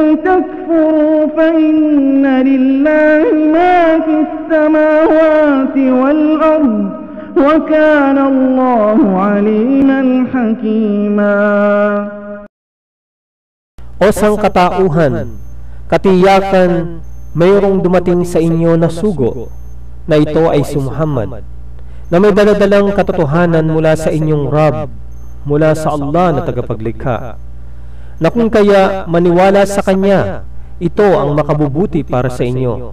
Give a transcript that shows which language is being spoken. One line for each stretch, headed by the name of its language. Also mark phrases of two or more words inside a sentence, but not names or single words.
Arabic: تكفروا فإن لله ما في السماوات والأرض وكان الله عليما حكيما.
Filipino: O sangkatauhan, katiyakan mayroong dumating sa inyo na sugo, na ito ay si Muhammad, na may daladalang katotohanan mula sa inyong Rab, mula sa Allah na tagapaglikha, na kung kaya maniwala sa Kanya, ito ang makabubuti para sa inyo.